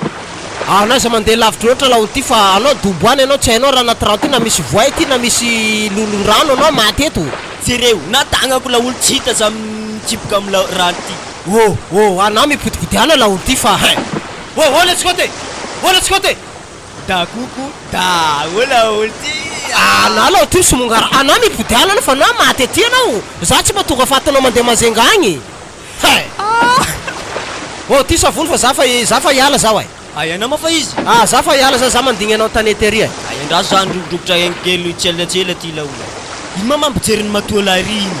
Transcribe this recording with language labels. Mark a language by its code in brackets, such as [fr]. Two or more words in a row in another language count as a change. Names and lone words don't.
[mg] Anao za mandeha lavitra loatra laolo ty fa anao doboany anao tsy hainao raha anaty rano ty na misy voay ty na misy lolon-rano anao maty eto. Jereo, natagnako laolo tsy hita za mitsiboka amin'ny rano ty. Anao mipotipotiana laolo ty fa ola tsikote, ola tsikote. Da koko, da laolo ty. Anao laolo ty somongara, anao mipotiana anao fa anao maty aty anao. Za tsy mahatonga fatanao mandeha mazenga agny. Ty savony fa za fa hiala zaho e. Ay, anao ma fa izy? Za fa hiala za mandigny anao tanety ery e. Ay, andraso za ndrokidrokotra kely tselatsela ty laolo. Ino ma mampijery ny matoa ry iny?